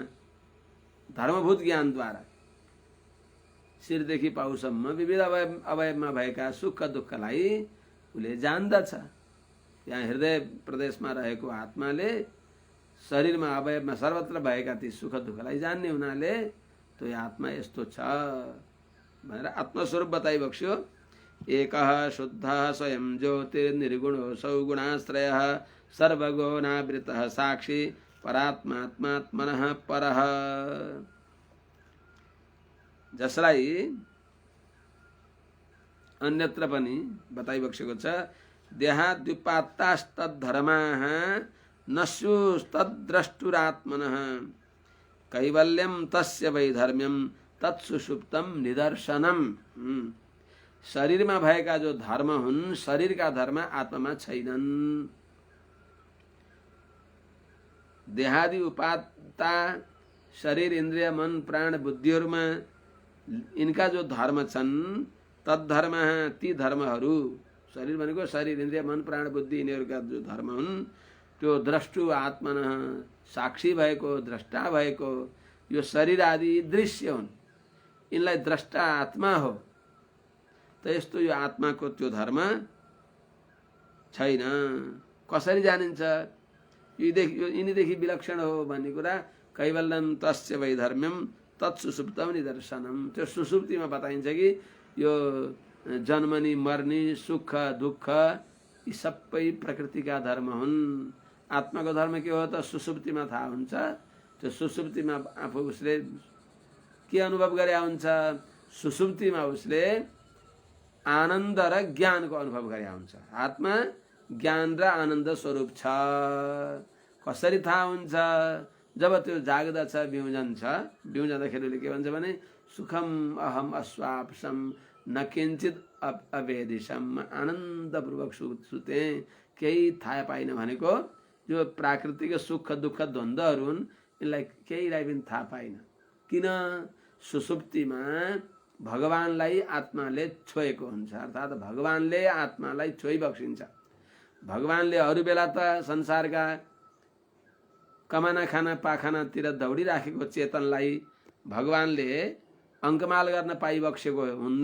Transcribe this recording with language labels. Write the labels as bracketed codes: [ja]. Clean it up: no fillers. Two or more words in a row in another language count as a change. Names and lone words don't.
[ne] धर्मभूत ज्ञानद्वारा शिरदेखि पाउसम्म विविध अवयवमा भएका सुख दुःखलाई उसले जान्दछ। यहाँ हृदय प्रदेशमा रहेको आत्माले शरीरमा अवयवमा सर्वत्र भएका ती सुख दुःखलाई जान्ने हुनाले त्यो आत्मा यस्तो छ भनेर आत्मस्वरूप बताइबक्स्यो। [sa] एकः शुद्धः स्वयं ज्योतिर्निर्गुणो सौगुणाश्रयः सर्वगुणावृतः साक्षी परात्मात्मात्मनः परः। [ne] जसलाई अन्यत्र पनि बताइबक्सेको छ, [sa] देहाद्युपात्तास्तद्धर्माः नस्युस्तद्द्रष्टुरात्मनः कैवल्यं तस्य वैधर्म्यं तत्सुषुप्तम निदर्शनम। [ne] शरीरमा भएका जो धर्म हुन्, शरीरका धर्म आत्मामा छैनन्। देहादि उपात्ता शरीर इन्द्रिय मन प्राण बुद्धिहरूमा इनका जो धर्म छन्, तद्धर्म ती धर्महरू, शरीर भनेको शरीर इन्द्रिय मन प्राण बुद्धि यिनीहरूका जो धर्म हुन् त्यो द्रष्टु आत्मन साक्षी भएको द्रष्टा भएको यो शरीर आदि दृश्य हुन्, यिनलाई द्रष्टा आत्मा हो। त यस्तो यो आत्माको त्यो धर्म छैन। कसरी जानिन्छ? यिनीदेखि विलक्षण हो भन्ने कुरा [sa] कैवल्यम तस्य वैधर्म्यम तत्सुसुप्तम निदर्शनम। [ne] त्यो सुसुप्तिमा बताइन्छ कि यो जन्मनी मर्नी सुख दुःख यी सबै प्रकृतिका धर्म हुन्। आत्माको धर्म के हो त सुसुप्तिमा थाहा हुन्छ। त्यो सुसुप्तिमा आफू उसले के अनुभव गरे हुन्छ? सुसुप्तिमा उसले आनन्द र ज्ञानको अनुभव गरे हुन्छ। आत्मा ज्ञान र आनन्द स्वरूप छ। कसरी थाहा हुन्छ? जब त्यो जाग्दा छ, बिउजन छ, बिउजँदाखेरि के भन्छ भने [sa] सुखम अहम अस्वाप्सम न किञ्चित अवेदिशम, [ne] आनन्दपूर्वक सुते, केही थाहा पाइन भनेको जो प्राकृतिक सुख दुःख द्वन्द्वहरू हुन् यिनलाई केहीलाई पनि थाहा पाइन। किन? सुसुप्तिमा भगवानलाई आत्माले छोएको हुन्छ, अर्थात् भगवानले आत्मालाई छोइबक्सिन्छ। भगवानले अरू बेला त संसारका कमाना खाना पाखानातिर दौडिराखेको चेतनलाई भगवानले अङ्कमाल गर्न पाइबक्सेको हुन्न।